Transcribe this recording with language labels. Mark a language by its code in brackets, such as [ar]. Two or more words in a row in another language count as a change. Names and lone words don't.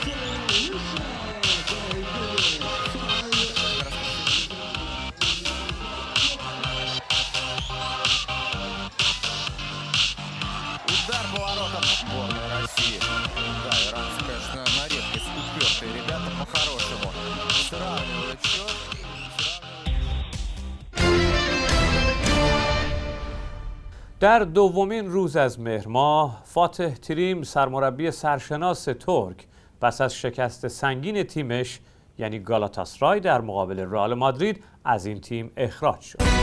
[ru] Удар поворотом сборной России. Да, иранцы, конечно, на редкость упертые ребята по-хорошему. Сравнивают счет. [fa] در دومین روز از مهر ماه فاتح تریم سرمربی سرشناس ترک پس از شکست سنگین تیمش یعنی گالاتاسرای در مقابل رئال مادرید از این تیم اخراج شد.